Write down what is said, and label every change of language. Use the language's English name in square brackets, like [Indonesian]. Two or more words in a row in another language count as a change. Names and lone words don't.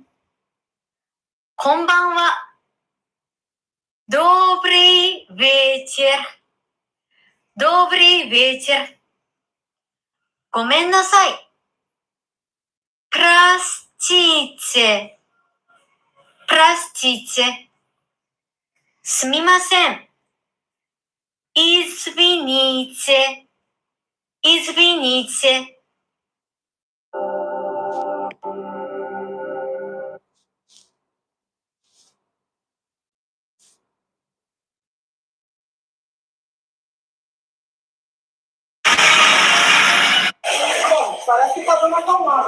[Russian] こんばんは。Добрый вечер。Добрый вечер。ごめんなさい。Простите。Простите。すみません。Извините。Извините。 [Portuguese] Parece que tá dando uma tomada.